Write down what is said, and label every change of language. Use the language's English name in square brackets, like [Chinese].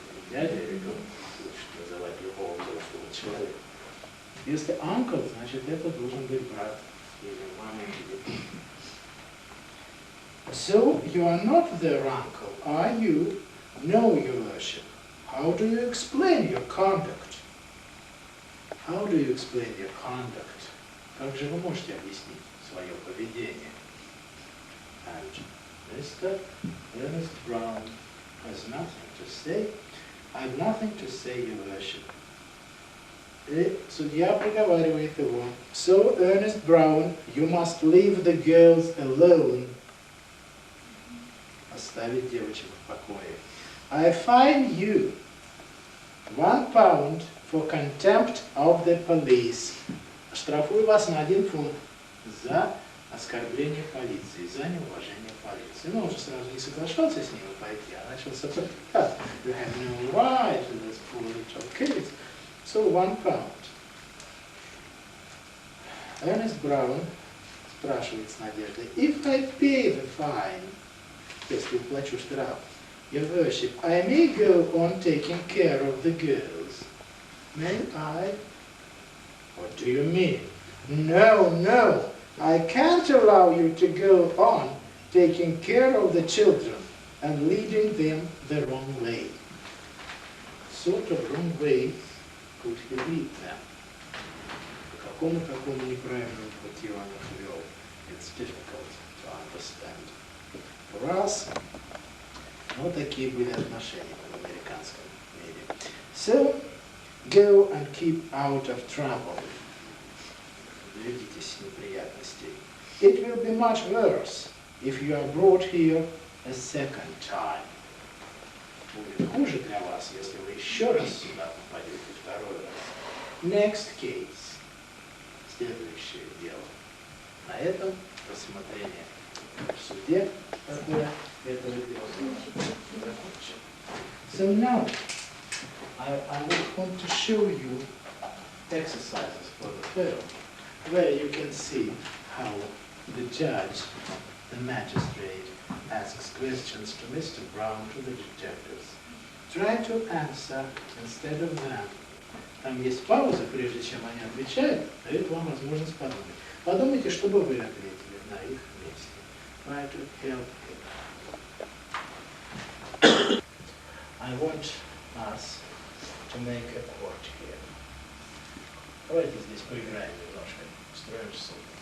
[Russian] Дядя ребенок лучше называть любого взрослого человека. Если uncle, значит это должен быть брат или мама или. [English] So you are not their uncle, are you? No, Your Worship. How do you explain your conduct? How do you explain your conduct? [Russian] Как же вы можете объяснить свое поведение? [English] And Mr. Ernest Brown has nothing to say. I have nothing to say, Your Worship. [Russian] И судья приговаривает его. [English] So, Ernest Brown, you must leave the girls alone. [Russian] Оставить девочек в покое. [English] I fine you £1 for contempt of the police. [Russian] Штрафую вас на 1 фунт за оскорбление полиции, за неуважение полиции. Ну, он же сразу не соглашался с ним пойти, а начал сопротивляться. [English] You have no right to this poor little kids. So £1. Ernest Brown [Russian] спрашивает с надеждой, [English] if I pay the fine, [Russian] если уплачу штраф, [English] Your Worship, I may go on taking care of the girls. May I? What do you mean? No, no, I can't allow you to go on taking care of the children and leading them the wrong way. Sort of wrong way could he lead them? По какому такому неправильному пути он их вел? It's difficult to understand. For us, [Russian] вот такие были отношения в американском мире. [English] So, go and keep out of trouble. [Russian] Берегитесь неприятностей. [English] It will be much worse if you are brought here a second time. [Russian] Будет хуже для вас, если вы еще раз сюда попадете второй раз. [English] Next case. [Russian] Следующее дело. На этом рассмотрение в суде, которое этого дела закончено. [English] So now, I want to show you exercises for the film, where you can see how the judge, the magistrate, asks questions to Mr. Brown, to the detectives. Try to answer instead of them. [Russian] Там есть пауза, прежде чем они отвечают, дает вам возможность подумать. Подумайте, что бы вы ответили на их месте. [English] Try to help him. I want us to make a court here. [Russian] Давайте здесь поиграем немножко, устроим суд.